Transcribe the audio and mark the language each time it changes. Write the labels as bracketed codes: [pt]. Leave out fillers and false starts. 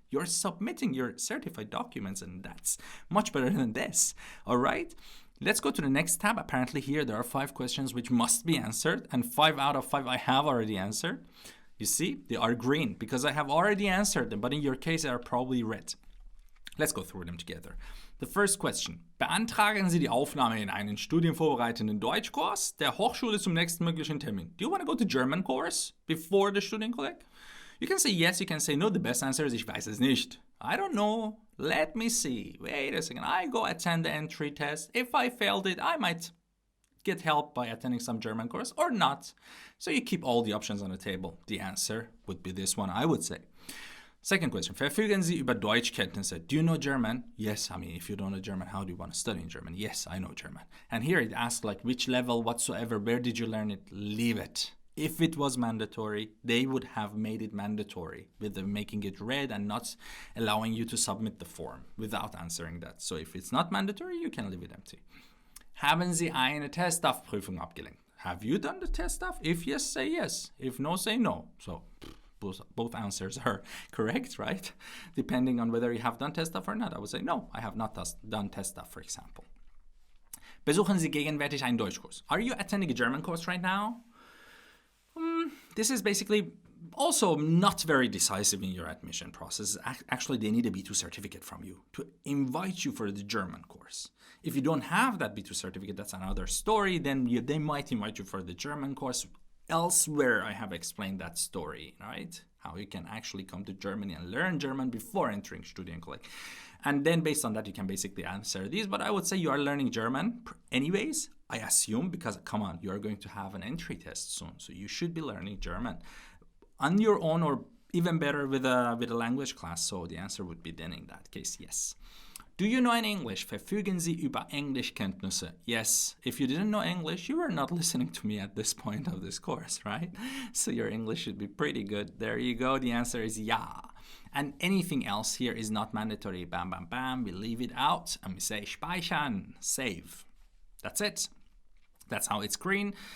[en] You're submitting your certified documents, and that's much better than this. All right? Let's go to the next tab. Apparently here there are 5 questions which must be answered, and 5 out of 5 I have already answered. You see, they are green because I have already answered them, but in your case they are probably red. Let's go through them together. The first question. [de] Beantragen Sie die Aufnahme in einen studienvorbereitenden Deutschkurs der Hochschule zum nächsten möglichen Termin. [en] Do you want to go to German course before the Studienkolleg? You can say yes, you can say no. The best answer is [de] ich weiß es nicht. [en] I don't know. Let me see. Wait a second. I go attend the entry test. If I failed it, I might get help by attending some German course or not. So you keep all the options on the table. The answer would be this one, I would say. Second question. [de] Verfügen Sie über Deutschkenntnisse? [en] Do you know German? Yes. I mean, if you don't know German, how do you want to study in German? Yes, I know German. And here it asks like which level whatsoever. Where did you learn it? Leave it. If it was mandatory, they would have made it mandatory with them making it red and not allowing you to submit the form without answering that. So if it's not mandatory, you can leave it empty. [de] Haben Sie eine Testdaff-Prüfung abgelegt? [en] Have you done the testdaff? If yes, say yes. If no, say no. So both answers are correct, right? Depending on whether you have done testdaff or not. I would say no, I have not done testdaff, for example. [de] Besuchen Sie gegenwärtig einen Deutschkurs? [en] Are you attending a German course right now? This is basically also not very decisive in your admission process. Actually, they need a B2 certificate from you to invite you for the German course. If you don't have that B2 certificate, that's another story. Then they might invite you for the German course. Elsewhere, I have explained that story, right? How you can actually come to Germany and learn German before entering Studienkolleg. And then based on that, you can basically answer these. But I would say you are learning German anyways, I assume, because come on, you are going to have an entry test soon. So you should be learning German on your own or even better with a language class. So the answer would be then in that case, yes. Do you know any English? [de] Verfügen Sie über Englischkenntnisse? [en] Yes. If you didn't know English, you were not listening to me at this point of this course, right? So your English should be pretty good. There you go. The answer is ja. And anything else here is not mandatory. Bam, bam, bam. We leave it out and we say speichern, save. That's it. That's how it's green.